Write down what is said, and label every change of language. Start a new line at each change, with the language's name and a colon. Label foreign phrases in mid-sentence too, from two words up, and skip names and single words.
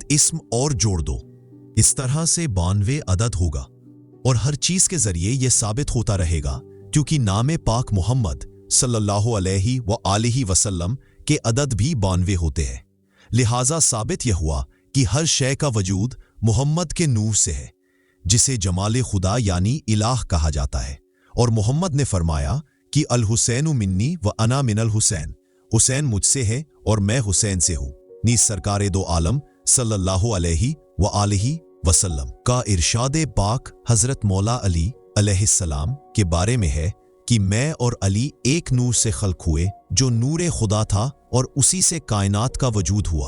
Urdu: اسم اور جوڑ دو، اس طرح سے 92 عدد ہوگا، اور ہر چیز کے ذریعے یہ ثابت ہوتا رہے گا، کیونکہ نام پاک محمد
Arabic: صلی اللہ علیہ وآلہ وسلم
Urdu: کے عدد بھی 92 ہوتے ہیں، لہٰذا ثابت یہ ہوا کہ ہر شے کا وجود محمد کے نور سے ہے، جسے جمال خدا یعنی الہ کہا جاتا ہے، اور محمد نے فرمایا کہ
Arabic: الحسین منی و انا من الحسین،
Urdu: حسین مجھ سے ہے اور میں حسین سے ہوں۔ نیز سرکار دو عالم
Arabic: صلی اللہ علیہ وآلہ وسلم
Urdu: کا ارشاد پاک حضرت مولا علی
Arabic: علیہ السلام
Urdu: کے بارے میں ہے کہ میں اور علی ایک نور سے خلق ہوئے جو نور خدا تھا، اور اسی سے کائنات کا وجود ہوا۔